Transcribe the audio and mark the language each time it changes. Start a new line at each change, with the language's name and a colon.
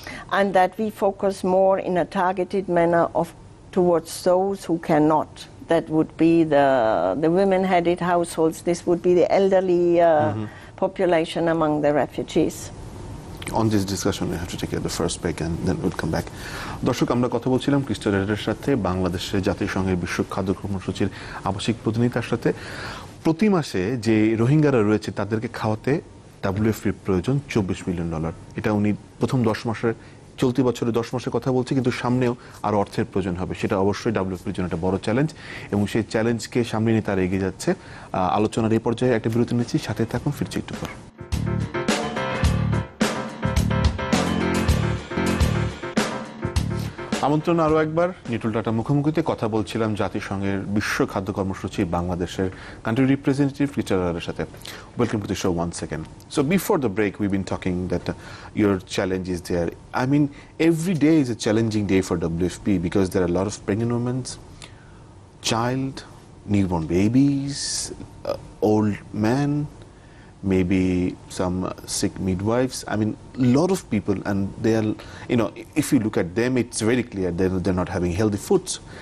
English: And that we focus more in a targeted manner towards those who cannot. That would be the women-headed households. This would be the elderly population among the refugees. On this discussion, we have to take the first break and then we'll come back.
Bangla: দর্শক, আমরা কথা বলছিলাম ক্রিস্টা রেডারের সাথে, বাংলাদেশের জাতিসংঘের বিশ্ব খাদ্য কর্মসূচির আবাসিক প্রতিনিধির সাথে। প্রতি মাসে যে রোহিঙ্গারা রয়েছে তাদেরকে খাওয়াতে WFPর প্রয়োজন $24 মিলিয়ন। এটা উনি প্রথম 10 মাসের, চলতি বছরে 10 মাসের কথা বলছি, কিন্তু সামনেও আরো অর্থের প্রয়োজন হবে। সেটা অবশ্যই WFPর জন্য একটা বড় চ্যালেঞ্জ, এবং সেই চ্যালেঞ্জকে সামনে নিয়ে তারা এগিয়ে যাচ্ছে। আলোচনার এই পর্যায়ে একটা বিরতি নিচ্ছি, সাথে থাকুন, ফিরছি একটু পর। আমন্ত্রণ আরও একবার নিটুল টাটা মুখোমুখিতে। কথা বলছিলাম জাতিসংঘের বিশ্ব খাদ্য কর্মসূচি বাংলাদেশের কান্ট্রি রিপ্রেজেন্টেটিভ রিচার্ডের সাথে।
English: Welcome to the show once second. So before the break we been talking that your challenge is there. I mean, every day is a challenging day for WFP because there are a lot of pregnant women, child, newborn babies, old men, maybe some sick midwives. I mean, a lot of people, and they are, you know, if you look at them, it's very clear they're not having healthy foods.